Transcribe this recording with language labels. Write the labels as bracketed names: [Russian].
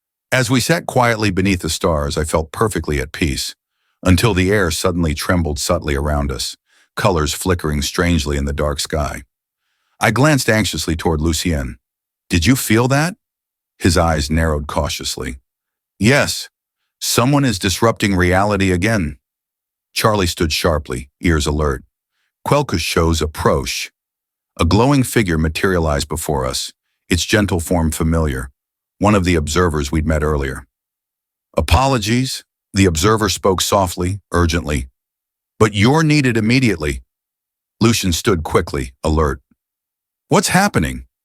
[English] As we sat quietly beneath the stars, I felt perfectly at peace, until the air suddenly trembled subtly around us, colors flickering strangely in the dark sky. I glanced anxiously toward Lucien. "Did you feel that?" His eyes narrowed cautiously. "Yes, someone is disrupting reality again." Charlie stood sharply, ears alert. [French] Quelque chose approche. [English] A glowing figure materialized before us, its gentle form familiar, one of the observers we'd met earlier. "Apologies," the observer spoke softly, urgently. "But you're needed immediately." Lucien stood quickly, alert. What's happening?